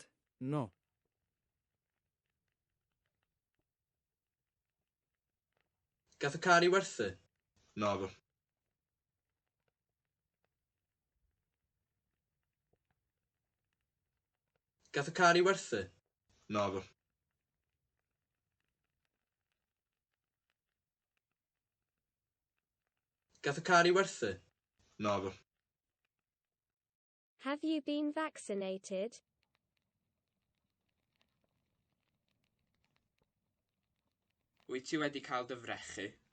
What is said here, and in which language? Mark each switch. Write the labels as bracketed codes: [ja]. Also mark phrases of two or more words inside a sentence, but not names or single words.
[en] No. [cy] Gath y car i werthu? Naddo. Gath y car i werthu? Naddo. Gath y car i werthu? Naddo. [en] Have you been vaccinated? [cy] Wyt ti wedi cael dy frechu?